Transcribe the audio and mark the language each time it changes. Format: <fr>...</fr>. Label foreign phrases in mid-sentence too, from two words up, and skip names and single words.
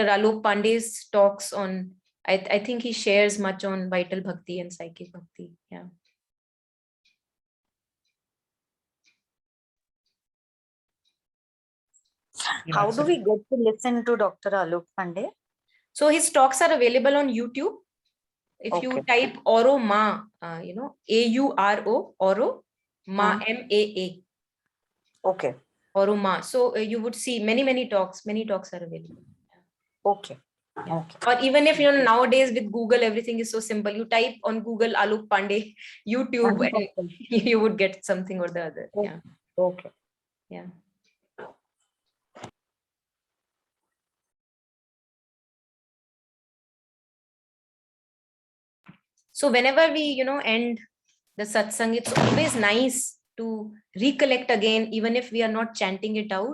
<en>Alok Pandey's talks on, I think he shares much on vital bhakti and psychic bhakti. Yeah. How do we get to listen to Dr. Alok Pandey? So his talks are available on YouTube. If you type Auro Ma, AURO, Auro Ma, MAA. Okay. Auro Ma. So you would see many talks. Many talks are available. Okay. Yeah. Or even if nowadays with Google, everything is so simple. You type on Google Alok Pandey YouTube, and you would get something or the other. Yeah. Okay. Yeah. So whenever we, end the satsang, it's always nice to recollect again, even if we are not chanting it out.</en>